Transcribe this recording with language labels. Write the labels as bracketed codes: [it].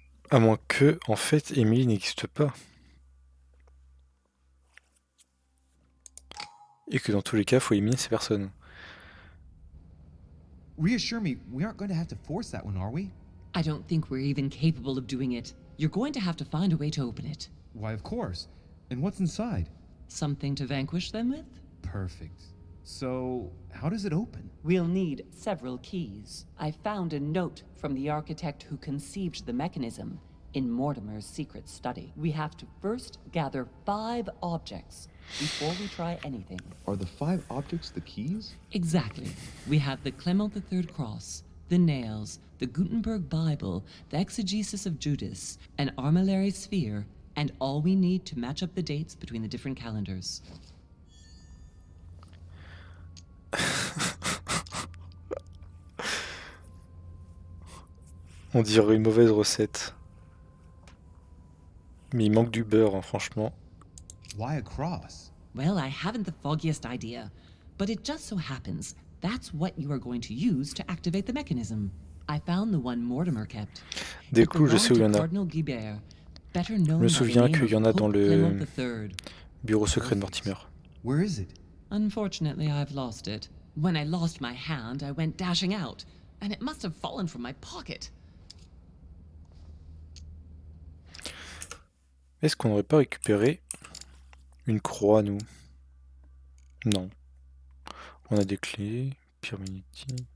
[fr] À moins que, en fait, Emily n'existe pas. Et que dans tous les cas, il faut éliminer ces personnes. [en] Reassure me, we aren't going to have to force that one, are we? I don't think we're even capable of doing it. You're going to have to find a way to open it. Why, of course. And what's inside? Something to vanquish them with? Perfect. So, how does it open? We'll need several keys. I found a note from the architect who conceived the mechanism in Mortimer's secret study. We have to first gather 5 objects before we try anything. Are the 5 objects the keys? Exactly. We have the Clement III cross, the nails, the Gutenberg Bible, the exegesis of Judas, an armillary sphere, and all we need to match up the dates between the different calendars. [fr] On dirait une mauvaise recette. Mais il manque du beurre, hein, franchement. [en] Why a cross? Well, I haven't the foggiest idea, but it just so happens that's what you are going to use to activate the mechanism. I found the one Mortimer kept. [fr] Des clous, je sais où il y en a. Je me souviens qu'il y en a dans le bureau secret de Mortimer. [en] Where is it? Unfortunately, I've lost it. When I lost my hand, I went dashing out, and it must have fallen from my pocket. [fr] Est-ce qu'on n'aurait pas récupéré une croix, nous? Non. On a des clés. Pyramidity.